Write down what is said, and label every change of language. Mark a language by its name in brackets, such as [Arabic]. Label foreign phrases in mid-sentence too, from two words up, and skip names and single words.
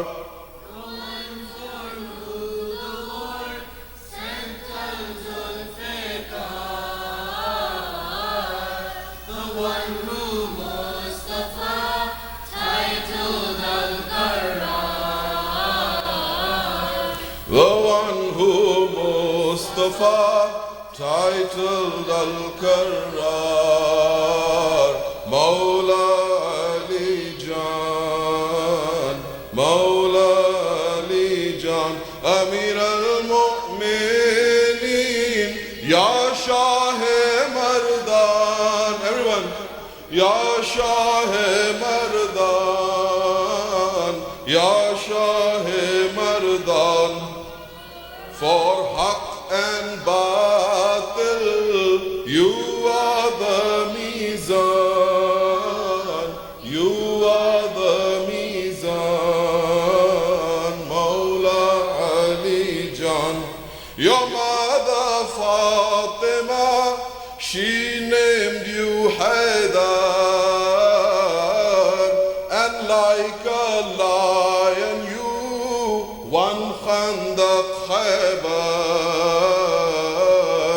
[English] The one for who the Lord sent Al-Zulfiqar, the one who Mustafa titled Al-Karrar. The one who Mustafa titled Al-Karrar. [Urdu] مولا علی جان، مولا علی جان, [Arabic] أمير المؤمنين, [Urdu] یا شاہ مرداں. Everyone, یا شاہ مرداں، یا شاہ مرداں. [English] For haq and batil, you are the mizan, you are the mizan. Mawla Ali Jan, your mother Fatima, she named you Haydar, and like a lion you won Khandaq Khaybar.